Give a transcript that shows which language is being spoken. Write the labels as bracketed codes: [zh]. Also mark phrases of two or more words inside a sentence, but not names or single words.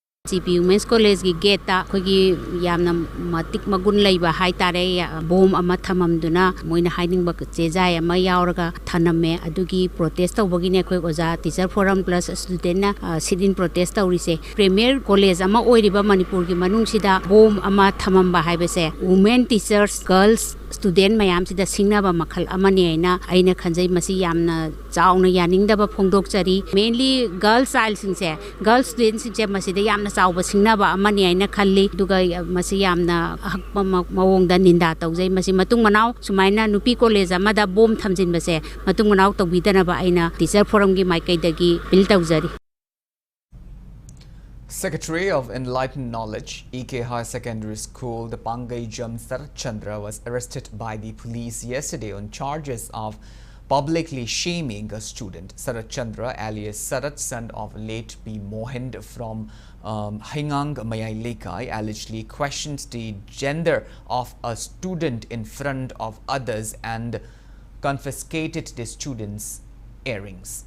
[mni] CP Women's College gi gate ta khogi yamna matik magun leiba hai tare bom ama thamamduna moina hiding ba chejai ama yauraga thaname adugi protest tawbagi ne khoi oja [en] teacher forum plus student [mni] na [en] sit in protest [mni] tawrise [en] premier college [mni] ama oiriba Manipur gi manung sida bom ama thamamba haibase [en] women teachers girls student [mni] mayam sida singnaba makhal amani aina aina khanjai masi yamna chauna yaningdaba phongdokchari [en] mainly girl child [mni] singse [en] girl students [mni] singse masida yamna chawba singnaba amani aina khalli duga masi yamna hakpa mawongda ninda tawjai masi matung manaw sumaina nupi college amada bom thamjin base matung manaw tawbidanaba aina [en] teacher forum [mni] gi maikaidagi bil tawjari. [en] Secretary of Enlightened Knowledge, EK High Secondary School, the Pangaijam Sarat Chandra was arrested by the police yesterday on charges of publicly shaming a student. Sarat Chandra, alias Sarat, son of late P. Mohand from Hingang Mayailekai, allegedly questioned the gender of a student in front of others and confiscated the student's earrings.